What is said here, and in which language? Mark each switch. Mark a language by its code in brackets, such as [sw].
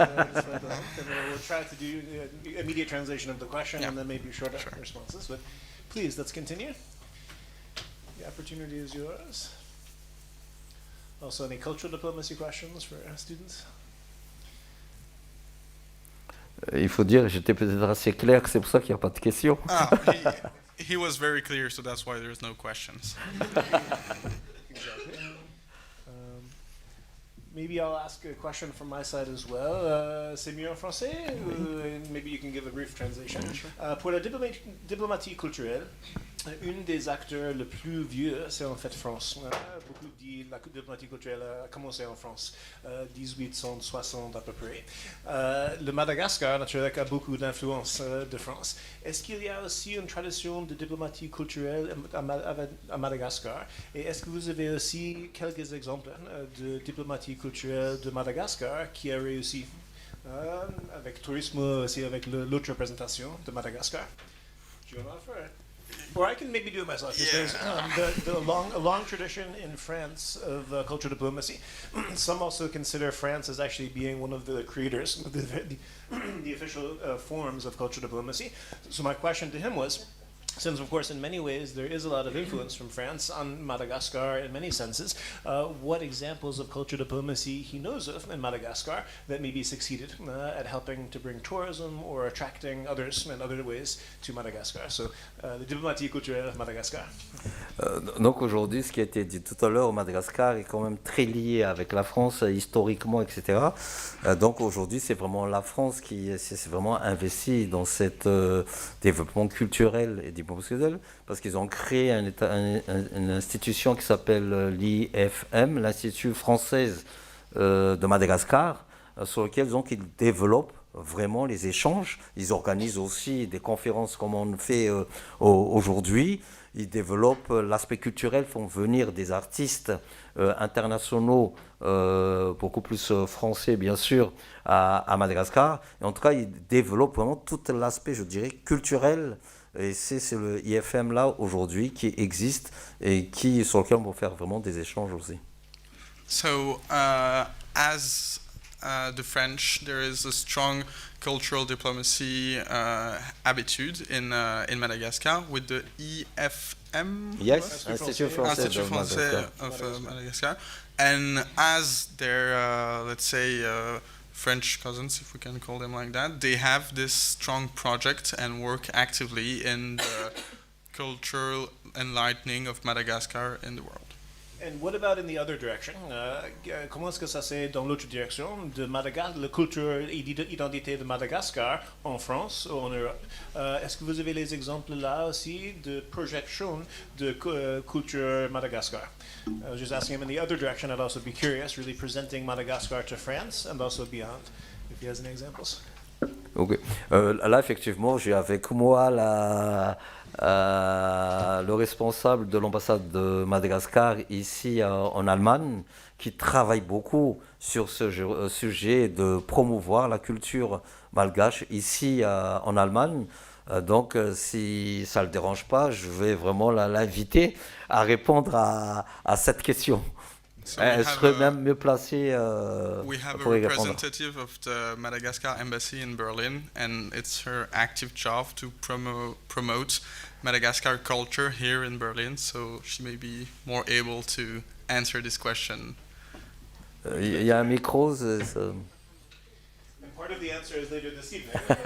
[en] And we'll try to do immediate translation of the question and then maybe shorter responses. But please, let's continue. The opportunity is yours. Also, any cultural diplomacy questions for our students? [fr] Il faut dire, j'étais peut-être assez clair, que c'est pour ça qu'il n'y a pas de questions. [en] He was very clear, so that's why there's no questions. Exactly. Maybe I'll ask a question from my side as well. [fr] C'est mieux en français? [en] Maybe you can give a brief translation. [fr] Pour la diplomatie culturelle, une des acteurs le plus vieux, c'est en fait France. Beaucoup disent la diplomatie culturelle a commencé en France, 1860 à peu près. Le Madagascar, naturellement, a beaucoup d'influence de France. Est-ce qu'il y a aussi une tradition de diplomatie culturelle à Madagascar? Et est-ce que vous avez aussi quelques exemples de diplomatie culturelle de Madagascar qui a réussi avec tourisme, aussi avec l'autre représentation de Madagascar? [en] Do you want to offer it? Or I can maybe do it myself. Yeah. There's a long tradition in France of cultural diplomacy. Some also consider France as actually being one of the creators of the official forms of cultural diplomacy. So my question to him was, since of course in many ways there is a lot of influence from France on Madagascar in many senses, what examples of cultural diplomacy he knows of in Madagascar that maybe succeeded at helping to bring tourism or attracting others in other ways to Madagascar. So the diplomatie culturelle of Madagascar. [fr] Donc aujourd'hui, ce qui a été dit tout à l'heure, Madagascar est quand même très lié avec la France historiquement, etc. Donc aujourd'hui, c'est vraiment la France qui s'est vraiment investie dans cet développement culturel et diplomatique, parce qu'ils ont créé une institution qui s'appelle l'IFM, l'Institut française de Madagascar, sur lequel donc ils développent vraiment les échanges. Ils organisent aussi des conférences comme on fait aujourd'hui. Ils développent l'aspect culturel, font venir des artistes internationaux, beaucoup plus français bien sûr, à Madagascar. Et en tout cas, ils développent vraiment tout l'aspect, je dirais, culturel. Et c'est le IFM là aujourd'hui qui existe et sur lequel on va faire vraiment des échanges aussi. [en] So, as the French, there is a strong cultural diplomacy attitude in Madagascar with the IFM. Yes, Institut Français Institut Français of Madagascar. And as their, let's say, French cousins, if we can call them like that, they have this strong project and work actively in the cultural enlightening of Madagascar in the world. And what about in the other direction? [fr] Comment est-ce que ça c'est dans l'autre direction de Madagascar, la culture et l'identité de Madagascar en France ou en Europe? Est-ce que vous avez les exemples là aussi de projection de culture Madagascar? [en] I was just asking him in the other direction. I'd also be curious, really presenting Madagascar to France and also beyond, if he has any examples. Okay. [fr] Là, effectivement, j'ai avec moi le responsable de l'ambassade de Madagascar ici en Allemagne, qui travaille beaucoup sur ce sujet de promouvoir la culture malgache ici en Allemagne. Donc, si ça ne le dérange pas, je vais vraiment l'inviter à répondre à cette question. [en] So [fr] Elle serait même mieux placée [en] we have [fr] pour [en] a [fr] y répondre. [en] representative of the Madagascar embassy in Berlin, and it's her active job to promote Madagascar culture here in Berlin, so she may be more able to answer this question. [fr] Il y a un micro. [en] And part of the answer is later this evening.